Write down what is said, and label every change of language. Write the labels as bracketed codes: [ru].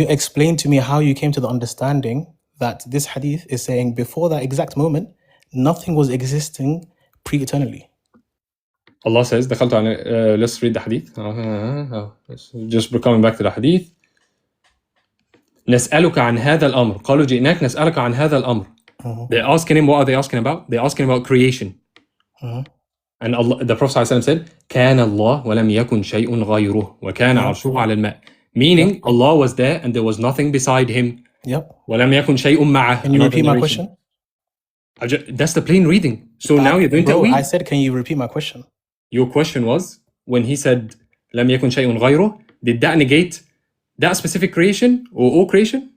[en] you explain to me how you came to the understanding that this hadith is saying before that exact moment, nothing was existing pre-eternally? Allah says, [ar] دخلت على, [en] let's read the hadith. Just coming back to the hadith. [ar] نسألك عن هذا الأمر. قالوا جئناك نسألك عن هذا الأمر. [en] They're asking him, what are they asking about? They're asking about creation. And Allah, the Prophet ﷺ said, [ar] كان الله ولم يكن شيء غيره وكان عرشه على الماء. [en] Meaning, Allah was there and there was nothing beside Him. Yep. [ar] ولم يكن شيء معه. [en] Can you repeat my question? That's the plain reading. So now you're doing Bro, ta'weed. I said, can you repeat my question? Your question was, when he said, [ar] لم يكن شيء غيره, [en] did that negate that specific creation or all creation?